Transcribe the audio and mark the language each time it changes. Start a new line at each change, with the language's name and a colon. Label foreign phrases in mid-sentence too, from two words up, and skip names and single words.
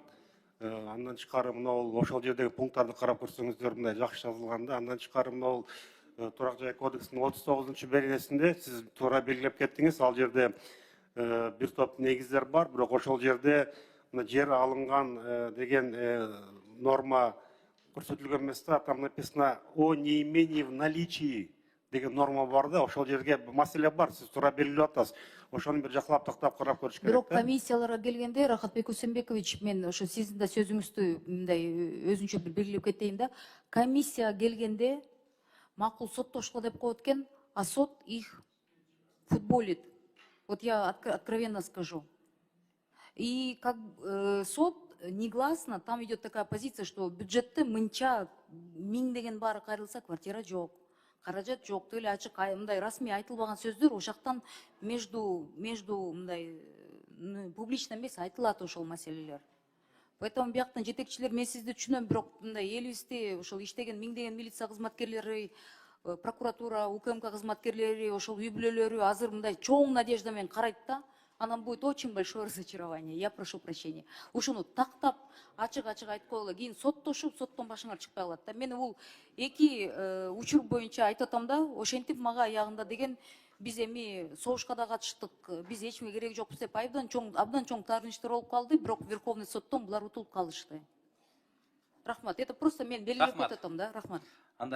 Kyrgyz: Андан тышкары мына ошол жердеги пункттарды карап көрсөңүздөр мындай жакшы жазылган да. Андан тышкары мына турак жай кодексинин 39-беренесинде сиз туура белгилеп кеттиңиз. Ал жерде бир топ негиздер бар, бирок ошол жерде мына жер алынган деген норма көрсөтүлгөн эмес да.
Russian: Там написано о неимении в наличии
Kyrgyz: деген норма бар да. Ошол жерге маселе бар, сиз туура белгилеп атасыз. Ошону бир жаклап тактап карап көрүш керек. Бирок комиссияларга келгенде, Рахатбек Усенбекович, мен ошо сиздин да сөзүңүздү мындай өзүнчө бир белгилеп кетейин да. Комиссияга келгенде макул соттошко деп коет экен, а сот
Russian: их футболит. Вот я откровенно скажу. И как сот негласно, там идет такая позиция, что
Kyrgyz: бюджетте мынча миң деген баары кайрылса, квартира жок, каражат жок, эле ачык мындай расмий айтылбаган сөздөр ошактан между мындай публично эмес айтылат ошол маселелер. Поэтому бияктан жетекчилер, мен сизди түшүнөм, бирок мындай элибизде ошол иштеген миңдеген милиция кызматкерлери, прокуратура, УКМК кызматкерлери, ошол үй бүлөлөрү азыр мындай чоң надежда менен карайт да.
Russian: Анан будет очень большое разочарование. Я прошу прощения.
Kyrgyz: Ушуну тактап, ачык-ачык айтып койгула, кийин соттошуп, соттон башыңар чыкпай калат да. Мен бул эки учур боюнча айтып атам да, ошентип мага аягында деген биз эми согушка да катыштык, биз эч кимге кереги жокпуз деп абдан чоң таарынычтар болуп калды, бирок Верховный соттон булар утулуп калышты. Рахмат.
Russian: Это просто
Kyrgyz: мен белгилеп атам да. Рахмат.